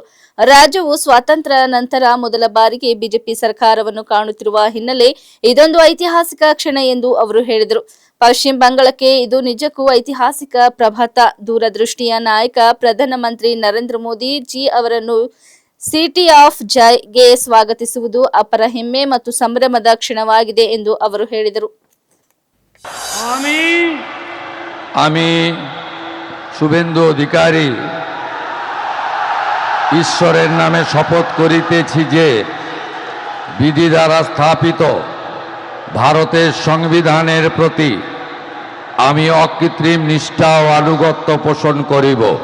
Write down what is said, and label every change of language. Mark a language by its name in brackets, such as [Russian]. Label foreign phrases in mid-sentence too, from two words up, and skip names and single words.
[Kannada] ರಾಜ್ಯವು ಸ್ವಾತಂತ್ರ್ಯ ನಂತರ ಮೊದಲ ಬಾರಿಗೆ ಬಿಜೆಪಿ ಸರ್ಕಾರವನ್ನು ಕಾಣುತ್ತಿರುವ ಹಿನ್ನೆಲೆ ಇದೊಂದು ಐತಿಹಾಸಿಕ ಕ್ಷಣ ಎಂದು ಅವರು ಹೇಳಿದರು. ಪಶ್ಚಿಮ ಬಂಗಾಳಕ್ಕೆ ಇದು ನಿಜಕ್ಕೂ ಐತಿಹಾಸಿಕ ಪ್ರಭಾತ. ದೂರದೃಷ್ಟಿಯ ನಾಯಕ ಪ್ರಧಾನಮಂತ್ರಿ ನರೇಂದ್ರ ಮೋದಿ ಜಿ ಅವರನ್ನು ಸಿಟಿ ಆಫ್ ಜೈಗೆ ಸ್ವಾಗತಿಸುವುದು ಅಪರ ಹೆಮ್ಮೆ ಮತ್ತು ಸಂಭ್ರಮದ ಕ್ಷಣವಾಗಿದೆ ಎಂದು ಅವರು ಹೇಳಿದರು. [Bangla] আমি শুভেন্দু অধিকারী ঈশ্বরের নামে শপথ করিতেছি যে বিধি দ্বারা স্থাপিত ভারতের সংবিধানের প্রতি আমি অকৃত্রিম নিষ্ঠা ও আনুগত্য পোষণ করিব।